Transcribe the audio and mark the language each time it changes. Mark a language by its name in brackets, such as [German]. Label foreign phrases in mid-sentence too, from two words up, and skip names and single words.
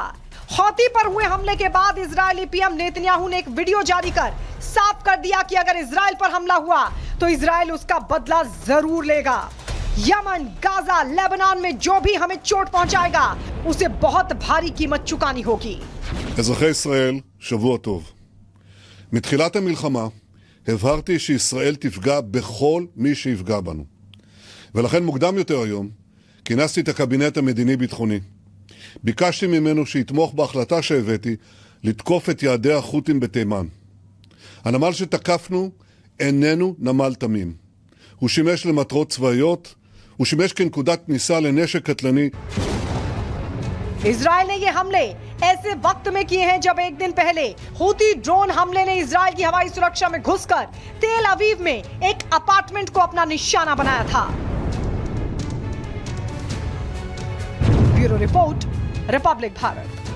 [Hindi] हौती पर हुए हमले के बाद इजरायली पीएम नेतन्याहू ने एक वीडियो जारी कर साफ कर दिया कि अगर इजरायल पर हमला हुआ तो इजरायल उसका बदला जरूर लेगा। यमन, गाजा, लेबनान में जो भी हमें चोट पहुंचाएगा उसे बहुत भारी कीमत चुकानी होगी। [Hebrew] אזרחי ישראל, שבוע טוב. מתחילת המלחמה הבהרתי שישראל תפגע בכל מי שיפגע בנו. ולכן מוקדם יותר היום כינסתי את הקבינט המדיני-ביטחוני. ביקשתי ממנו שיתמוך בהחלטה שהבאתי לתקוף את יעדי החות'ים בתימן. הנמל שתקפנו איננו נמל תמים. הוא שימש למטרות צבאיות, הוא שימש כנקודת כניסה לנשק קטלני. [Hindi] इजरायल ने ये हमले ऐसे वक्त में किए हैं जब एक दिन पहले हूती ड्रोन हमले ने इजरायल की हवाई सुरक्षा में घुसकर तेल अवीव में एक अपार्टमेंट को अपना निशाना बनाया था। [English] bureau report, [Hindi] रिपब्लिक भारत।